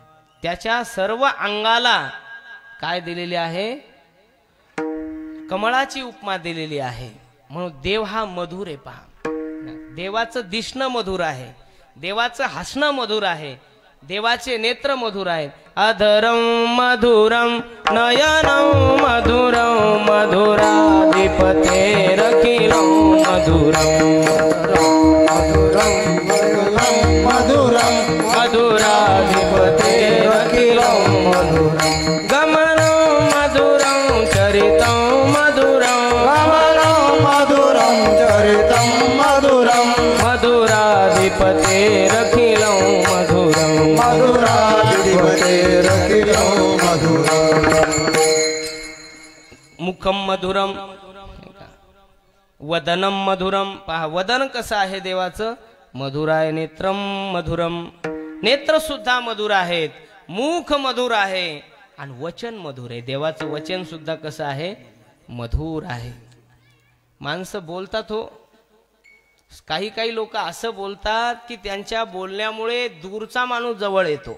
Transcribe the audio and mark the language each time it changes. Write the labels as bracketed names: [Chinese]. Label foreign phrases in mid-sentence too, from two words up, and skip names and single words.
[Marathi] त्याच्या सर्व अंगाला काय दिलेली आहे? कमळाची उपमा दिलेली आहे. म्हणून देव हा मधुर आहे. पहा, देवाचं दिसणं मधुर आहे, देवाचं हसणं मधुर आहे, देवाचे नेत्र मधुर आहेत. [Sanskrit] अधरम मधुरम नयनम मधुरम मधुराधिपते रखिलम मधुरम मधुरम मधुराधिपते रखिलम मधुरम गमनम मधुरम चरितम मधुरम गमनम मधुरम चरितम मधुरम मधुराधिपते रखिलम मधुरम मधुराधिपते रखिलम मधुरम. मुखम मधुरम वदनम मधुरम. [Marathi] पहा, वदन कसं आहे देवाचं? मधुर आहे. [Sanskrit] नेत्रम मधुरम. [Marathi] नेत्र सुद्धा मधुर आहेत, मुख मधुर आहे आणि वचन मधुर आहे. देवाचं वचन सुद्धा कसं आहे? मधुर आहे. माणसं बोलतात हो, काही काही लोक असं बोलतात की त्यांच्या बोलण्यामुळे दूरचा माणूस जवळ येतो.